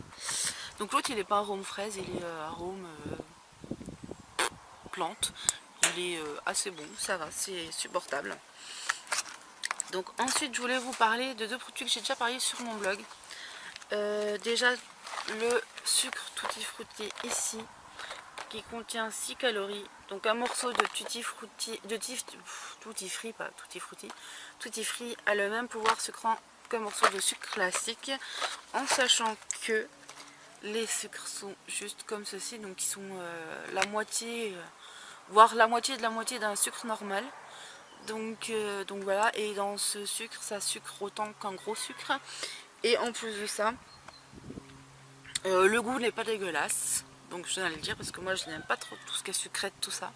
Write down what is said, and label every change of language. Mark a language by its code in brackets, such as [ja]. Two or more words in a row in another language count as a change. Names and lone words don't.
[fr] Donc l'autre, il est pas arôme fraise, il est arôme plante. Il est assez bon, ça va, c'est supportable. Donc ensuite, je voulais vous parler de 2 produits que j'ai déjà parlé sur mon blog. Déjà le sucre tutti frutti ici qui contient 6 calories, donc un morceau de tutti frutti, tutti free, pas tutti frutti, tutti free a le même pouvoir sucrant qu'un morceau de sucre classique, en sachant que les sucres sont juste comme ceci, donc ils sont la moitié, voire la moitié de la moitié d'un sucre normal. Donc voilà, et dans ce sucre ça sucre autant qu'un gros sucre, et en plus de ça le goût n'est pas dégueulasse, donc je tiens à le dire parce que moi je n'aime pas trop tout ce qui est sucré, tout ça.